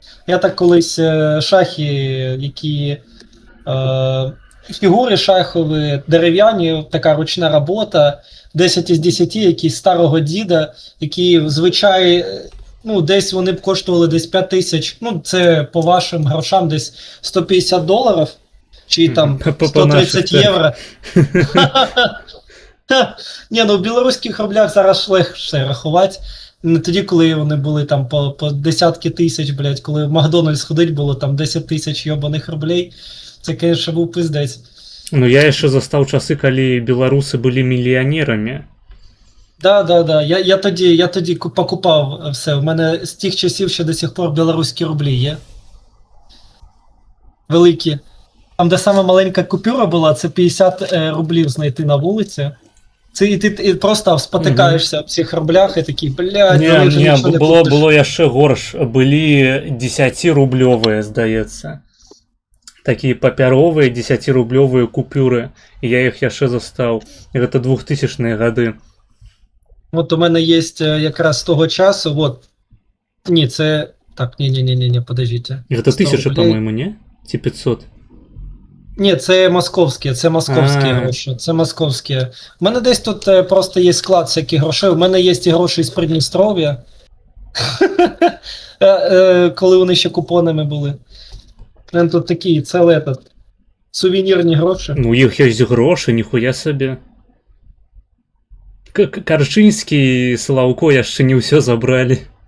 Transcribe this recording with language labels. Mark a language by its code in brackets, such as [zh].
[uk] Я так колись шахи, які фігури шахові, дерев'яні, така ручна робота, 10 із 10, якісь старого діда, які звичай, ну десь вони б коштували десь 5 тисяч, ну це по вашим грошам десь $150, чи там 130 євро. Ні, ну в білоруських рублях зараз легше рахувати. Не тоді, коли вони були там по десятки тисяч, блядь, коли в Макдональдс ходить було там 10 тисяч йобаних рублей. Це, звісно, був пиздець. [be] Ну я яшчэ застаў часы, калі беларусы былі мільянерамі. [uk] Да. Я тоді покупав все. У мене з тих часів ще до сих пор білоруські рублі є. Великі. Там, де саме маленька купюра була, це 50 рублів знайти на вулиці. Це і ти просто спотикаєшся в цих рублях і такий, блядь, [be] не, [uk] було [be] яшчэ горш. Былі 10-рублёвыя, здаецца. Такія папяровыя 10-рублёвыя купюры. І я іх яшчэ застаў. Гэта 2000-е гады. [uk] От у мене є якраз з того часу, от. Ні, це... Так, ні, подождіть. [be] Гэта 1000, [uk] по-моєму, [be] не? Ці 500? [uk] Ні, це московські гроші. Це московські. У мене десь тут просто є склад всяких грошей. У мене є і гроші з Придністров'я. Коли вони ще купонами були. У мене тут такі, це сувенірні гроші. Ну, їх є гроші, ніхуя собі. [be] Карчинський і Славко яшчэ не ўсё забралі.